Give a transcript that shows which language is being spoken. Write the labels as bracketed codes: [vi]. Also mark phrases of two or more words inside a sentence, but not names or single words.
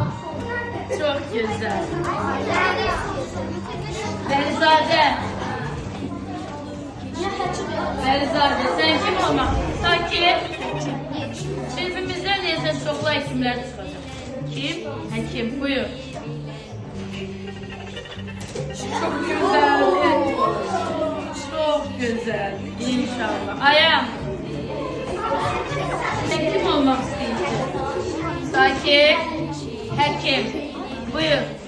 [tr] Çok güzel. Berzade. [az] Əlizadə, sən kim olmaq? Sanki sinifimizdən neyse çoxlu həkimlər çıxacaq. Kim? Həkim, buyur. [tr] Çok güzel. Çok güzel. İnşallah. Ayağım. Sen kim olmak istiyorsun? [az] Sakin. Həkim. Buyur.